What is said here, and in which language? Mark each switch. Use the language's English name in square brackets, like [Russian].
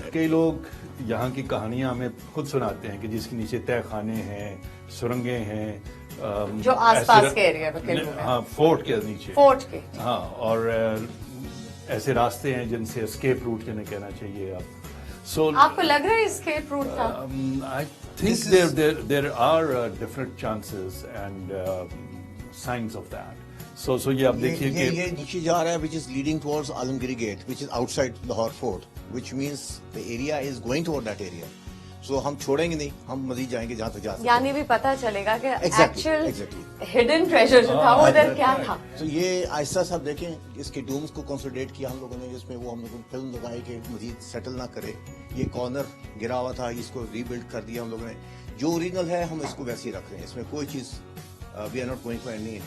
[Urdu] کئی لوگ یہاں کی کہانیاں ہمیں خود سناتے ہیں کہ جس کے نیچے تہ خانے ہیں، سرنگیں ہیں، جو آس پاس کے ایریا میں. ہاں، فورٹ کے نیچے، فورٹ کے. ہاں، اور ایسے راستے ہیں جن سے اسکیپ روٹ جنہیں کہنا چاہیے آپ. سو آپ کو لگ رہا ہے اسکیپ روٹ تھا؟ [English] I think there are different chances and signs of that. [Urdu] So یہ آپ دیکھیے کہ یہ نیچے جا رہا ہے [English] which is leading towards Alamgiri Gate, which is outside Lahore Fort, which means the area is going toward that area. [Urdu] So ہم چھوڑیں گے نہیں، ہم مزید جائیں گے جہاں تک جا سکتے ہیں. یعنی بھی پتہ چلے گا کہ [English] Exactly. [Urdu] ہڈن ٹریجر جو تھا وہ ادھر کیا تھا. تو یہ آہستہ سے آپ دیکھیں اس کے ڈومز کو کنسولڈیٹ کیا ہم لوگوں نے، جس میں وہ ہم لوگوں نے فلم دکھائی کہ مزید سیٹل نہ کرے. یہ کارنر گرا ہوا تھا، اس کو ری بلڈ کر دیا ہم لوگوں نے. جو اوریجنل ہے ہم اس کو ویسے ہی رکھ رہے ہیں، اس میں کوئی چیز [English] We are not going for any.